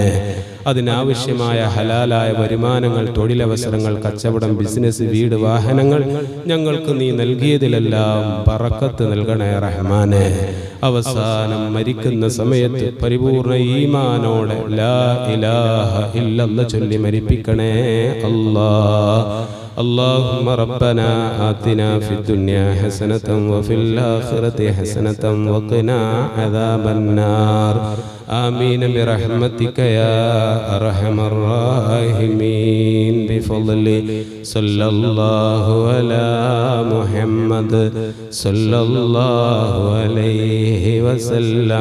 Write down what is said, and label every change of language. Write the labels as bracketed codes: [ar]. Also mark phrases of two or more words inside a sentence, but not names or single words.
[ml] അതിനാവശ്യമായ ഹലാലായ വരുമാനങ്ങൾ, തൊഴിലവസരങ്ങൾ, കച്ചവടം, ബിസിനസ്, വീട്, വാഹനങ്ങൾ ഞങ്ങൾക്ക് നീ നൽകിയതിലെല്ലാം ബറക്കത്ത് നൽകണേ റഹ്മാനെ. അവസാനം മരിക്കുന്ന സമയത്ത് പരിപൂർണ ഈമാനോടെ [ar] لا إله إلا الله [ml] ചൊല്ലി മരിപ്പിക്കണേ അല്ലാഹ്. [ar] اللهم ربنا آتنا في الدنيا حسنة وفي الآخرة حسنة وقنا عذاب النار. آمين برحمتك يا أرحم الراحمين. بفضل صلى الله على محمد صلى الله عليه وسلم.